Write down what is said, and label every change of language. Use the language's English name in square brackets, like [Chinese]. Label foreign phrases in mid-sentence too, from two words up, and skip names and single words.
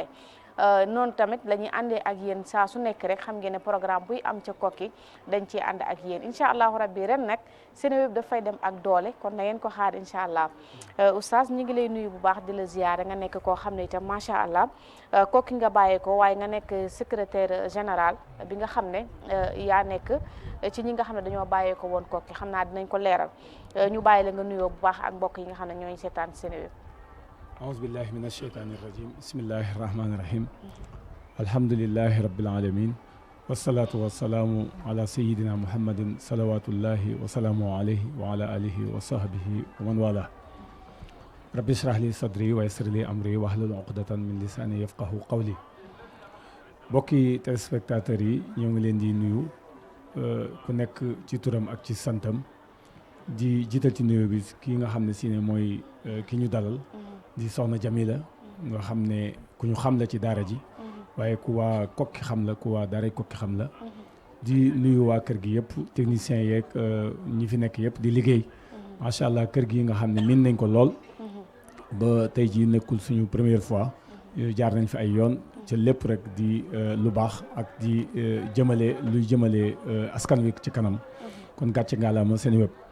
[Wolof] noonu tamit la ñuy àndee ak yéen saa su nekk rek xam ngeen ne programme buy am ca Koki dañ ciy ànd ak yéen [Arabic] إن شاء الله ربي [Wolof] ren nag Seneweb dafay dem ak doole kon na ngeen ko xaar [Arabic] إن شاء الله [Wolof] oustaz ñu ngi lay nuyu bu baax di la ziyaare nga nekk koo xam ne itam [Arabic] ما شاء الله [Wolof] Koki nga bàyyee ko waaye nga nekk [French] secrétaire général [Wolof] bi nga xam ne yaa nekk ci ñi nga xam ne dañoo bàyyee ko woon Koki xam naa dinañ ko leeral ñu bàyyi la nga nuyoo bu baax ak mbokk yi nga xam ne ñooy seetaan Seneweb. [Arabic] أعوذ بالله من الشيطان الرجيم بسم الله الرحمن الرحيم الحمد لله رب العالمين والصلاة والسلام على سيدنا محمد صلوات الله وسلامه عليه وعلى آله وصحبه ومن والاه رب اشرح لي صدري ويسر لي أمري واحلل عقدة من لساني يفقهوا قولي [Wolof] bokki téléspectateurs yi ñoo ngi leen di nuyu ku nekk ci turam ak ci santam di jiital ci nuyu bi ki nga xam ne si ne mooy ki ñu dalal di soxna Jamila nga xam ne ku ñu xam la ci daara ji waaye ku waa Koki xam la ku waa daaray Koki xam la di nuyu waa kër gi yëpp techniciens yeeg ñi fi nekk yëpp di liggéey [Arabic] ما شاء الله [Wolof] kër gi nga xam ne miin nañ ko lool ba tey jii nekkul suñu [French] première fois [Wolof] jaar nañ fi ay yoon ci lépp rek di lu baax ak di luy jëmale askan wi ci kanam kon gàcce ngaalaama Seneweb